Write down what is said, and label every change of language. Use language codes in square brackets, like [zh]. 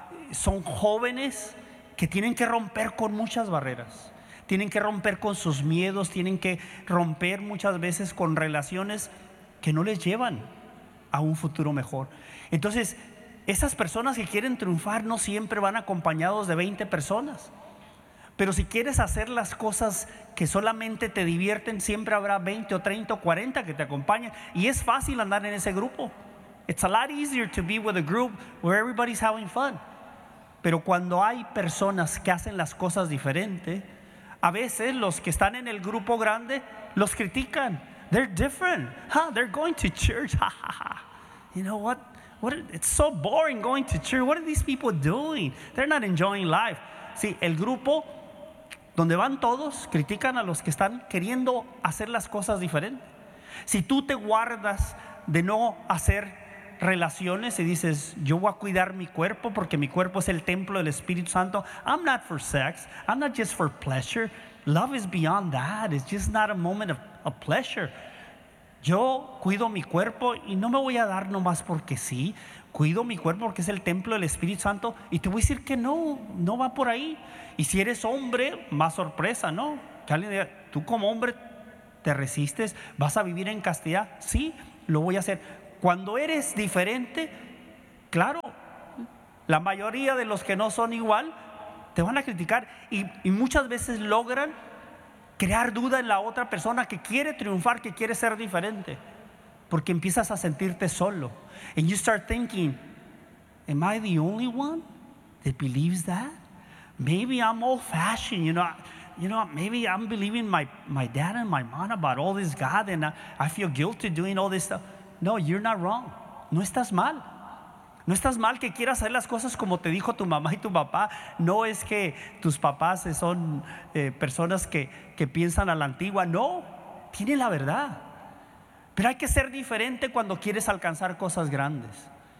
[es] Son jóvenes que tienen que romper con muchas barreras, tienen que romper con sus miedos, tienen que romper muchas veces con relaciones que no les llevan a un futuro mejor. Entonces, esas personas que quieren triunfar no siempre van acompañados de 20 personas, pero si quieres hacer las cosas que solamente te divierten, siempre habrá 20 o 30 o 40 que te acompañan, y es fácil andar en ese grupo. [en] It's a lot easier to be with a group where everybody's having fun. [es] Pero cuando hay personas que hacen las cosas diferente, a veces los que están en el grupo grande los critican. [en] They're different. Huh, they're going to church. Ha, ha, ha. You know what? It's so boring going to church. What are these people doing? They're not enjoying life. [es] Sí, el grupo donde van todos critican a los que están queriendo hacer las cosas diferente. Si tú te guardas de no hacer relaciones y dices yo voy a cuidar mi cuerpo porque mi cuerpo es el templo del Espíritu Santo, [en] I'm not for sex, I'm not just for pleasure, love is beyond that, it's just not a moment of a pleasure. [es] Yo cuido mi cuerpo y no me voy a dar nomás porque sí, cuido mi cuerpo porque es el templo del Espíritu Santo y te voy a decir que no va por ahí. Y si eres hombre, más sorpresa, ¿no? Que alguien diga, tú como hombre te resistes, vas a vivir en castidad, sí, lo voy a hacer. Cuando eres diferente, claro, la mayoría de los que no son igual te van a criticar y muchas veces logran crear duda en la otra persona que quiere triunfar, que quiere ser diferente, porque empiezas a sentirte solo. [en] And you start thinking, am I the only one that believes that? Maybe I'm old fashioned, you know, maybe I'm believing my dad and my mom about all this God and I feel guilty doing all this stuff. No, you're not wrong. [es] No estás mal. No estás mal que quieras hacer las cosas como te dijo tu mamá y tu papá. No es que tus papás son personas que piensan a la antigua. No, tienen la verdad. Pero hay que ser diferente cuando quieres alcanzar cosas grandes.